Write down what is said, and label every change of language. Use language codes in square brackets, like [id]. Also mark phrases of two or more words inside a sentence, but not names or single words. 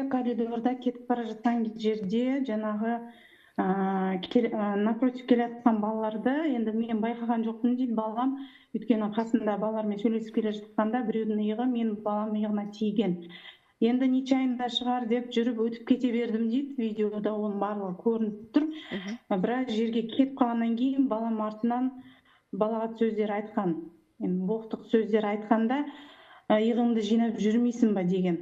[ky] коридорда кетип бара жаткан жерде жанагы напротив келе жаткан балаларды енді мен байкаган жокмун дейт балам, өйткөнү касымда балалар менен сүйлөшүп келе жатканда бирөөнүн ыйыгы менин баламдын ыйыгына тийген. [kk] Енді нечаянда шығар деп жүріп өтіп кете бердім дейді. Видеода оның барлығы көрініп тұр. Біраз жерге кетіп қалғаннан кейін балам артынан балағат сөздер айтқан. Енді боқтық сөздер айтқанда, иығыңды жинап жүрмейсің ба деген.